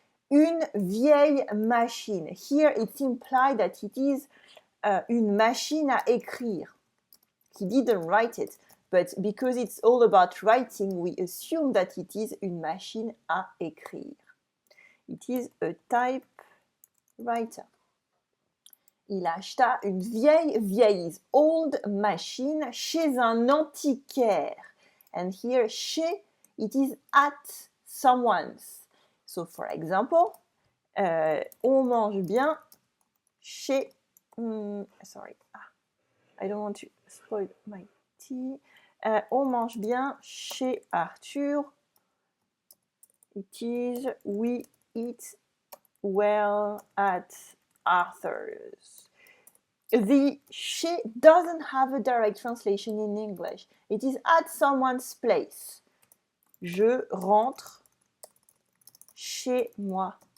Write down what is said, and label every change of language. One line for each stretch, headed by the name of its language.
French: Une vieille machine.
English: Here it's implied that it is
French: une machine à écrire.
English: He didn't write it, but because it's all about writing, we assume that it is
French: une machine à écrire.
English: It is a typewriter.
French: Il acheta une vieille
English: is old
French: machine chez un antiquaire.
English: And here, chez, it is at someone's. So, for example,
French: on mange bien chez...
English: sorry, I don't want to spoil my tea.
French: On mange bien chez Arthur.
English: It is, we eat well at Arthur's. The chez doesn't have a direct translation in English. It is at someone's place.
French: Je rentre chez moi.